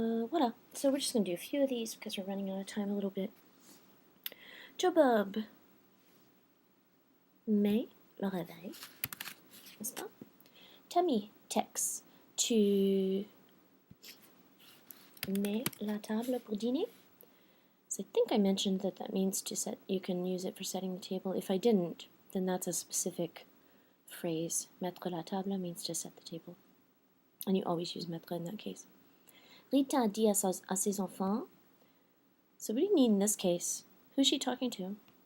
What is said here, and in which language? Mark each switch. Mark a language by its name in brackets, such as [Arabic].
[English] Voilà. So we're just going to do a few of these because we're running out of time a little bit. [French] Joe Bob met le réveil, n'est-ce pas? Tammy texts, tu mets la table pour dîner? [English] So I think I mentioned that that means to set, you can use it for setting the table. If I didn't, then that's a specific phrase. [French] Mettre la table [English] means to set the table. And you always use mettre in that case. [French] Rita dit à ses enfants. [English] So what do you need in this case? Who's she talking to?